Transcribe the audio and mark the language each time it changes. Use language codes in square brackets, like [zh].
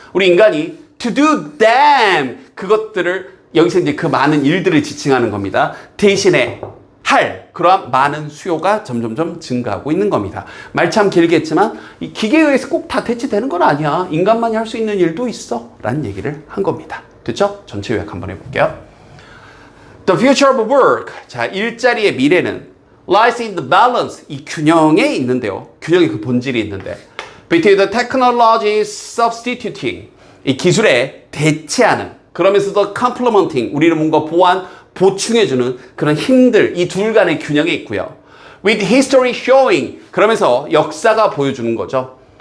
[ko] 우리 인간이 [en] to do them, [ko] 그것들을 여기서 이제 그 많은 일들을 지칭하는 겁니다. 대신에 할 그러한 많은 수요가 점점점 증가하고 있는 겁니다. 말 참 길게 했지만 이 기계에 의해서 꼭 다 대체되는 건 아니야. 인간만이 할 수 있는 일도 있어. 라는 얘기를 한 겁니다. 됐죠? 전체 요약 한번 해볼게요. [en] The future of work. [ko] 자, 일자리의 미래는 [en] lies in the balance. [ko] 이 균형에 있는데요. 균형의 그 본질이 있는데 [en] between the technology substituting. [ko] 이 기술에 대체하는, 그러면서도 complementing, 우리를 뭔가 보충해주는 그런 힘들, 이 둘 간의 균형이 있고요. [en] With history showing, [ko] 그러면서 역사가 보여주는 거죠.